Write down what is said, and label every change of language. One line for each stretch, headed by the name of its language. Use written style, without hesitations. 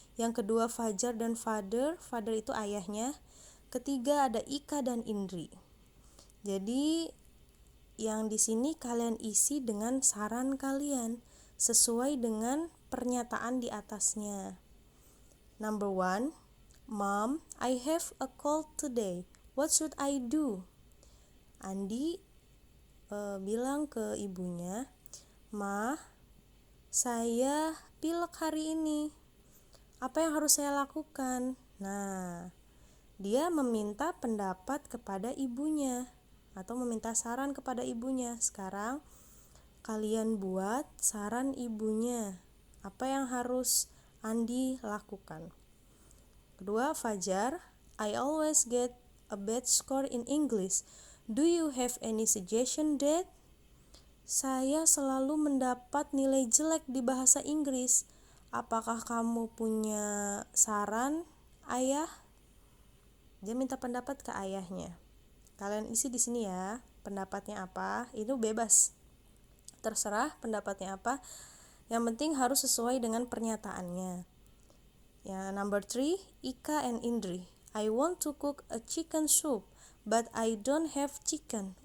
Indonesian: Yang kedua Fajar dan father itu ayahnya. Ketiga ada Ika dan Indri. Jadi yang di sini kalian isi dengan saran kalian sesuai dengan pernyataan di atasnya.
English: Number 1, Mom, I have a cold today. What should I do?
Indonesian: Andi bilang ke ibunya, Ma, saya pilek hari ini. Apa yang harus saya lakukan? Nah, dia meminta pendapat kepada ibunya atau meminta saran kepada ibunya. Sekarang kalian buat saran ibunya. Apa yang harus Andi lakukan? Kedua,
English: Fajar, I always get a bad score in English. Do you have any suggestion, Dad?
Indonesian: Saya selalu mendapat nilai jelek di bahasa Inggris. Apakah kamu punya saran, Ayah? Dia minta pendapat ke ayahnya. Kalian isi di sini ya, pendapatnya apa? Itu bebas. Terserah pendapatnya apa. Yang penting harus sesuai dengan pernyataannya.
English: Ya, number 3, Ika and Indri. I want to cook a chicken soup, but I don't have chicken.